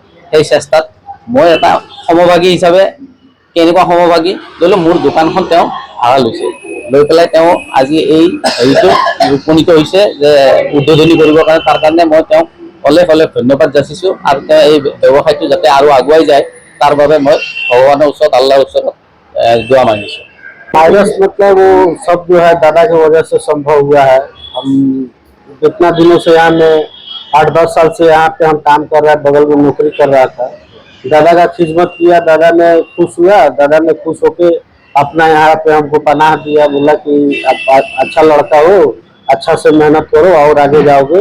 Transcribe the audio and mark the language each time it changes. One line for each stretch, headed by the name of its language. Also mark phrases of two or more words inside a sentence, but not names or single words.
Assamese: সেই চেষ্টাত মই এটা সমভাগী হিচাপে, কেনেকুৱা সমভাগী, ধৰি লওক মোৰ দোকানখন তেওঁ ভাড়া লৈছে, লৈ পেলাই তেওঁ আজি এই হেৰিটো উপনীত হৈছে যে উদ্বোধনী কৰিবৰ কাৰণে। তাৰ কাৰণে মই তেওঁক অলেখ ধন্যবাদ যাচিছোঁ। আৰু তেওঁ এই ব্যৱসায়টো যাতে আৰু আগুৱাই যায় তাৰ বাবে মই ভগৱানৰ ওচৰত, আল্লাহৰ ওচৰত
Hindi: दुआ मांगी। वायरस मतलब वो सब जो है दादा की वजह से संभव हुआ है। हम जितना दिनों से यहाँ में 8-10 साल से यहाँ पे हम काम कर रहे हैं, बगल में नौकरी कर रहा था। दादा का खिदमत किया, दादा ने खुश हुआ, दादा ने खुश होके अपना यहाँ पे हमको पनाह दिया, बोला कि आप अच्छा लड़का हो, अच्छा से मेहनत करो और आगे जाओगे।